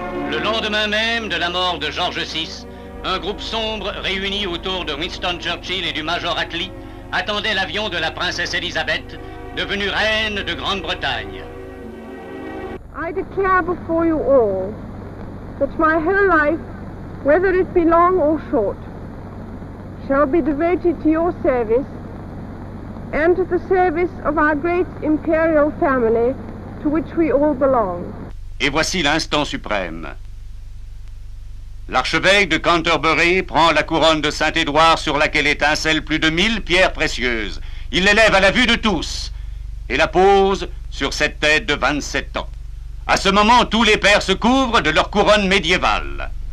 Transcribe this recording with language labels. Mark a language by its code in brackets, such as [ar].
[fr] Le lendemain même de la mort de George VI, un groupe sombre réuni autour de Winston Churchill et du Major Attlee attendait l'avion de la princesse Elisabeth, devenue reine de Grande-Bretagne. [en] I declare before you all that my whole life, whether it be long or short, shall be devoted to your service and to the service of our great imperial family to which we all belong. [fr] Et voici l'instant suprême. L'archevêque de Canterbury prend la couronne de Saint-Édouard sur laquelle étincellent plus de 1000 pierres précieuses. Il l'élève à la vue de tous et la pose sur cette tête de 27 ans. À ce moment, tous les pères se couvrent de leur couronne médiévale.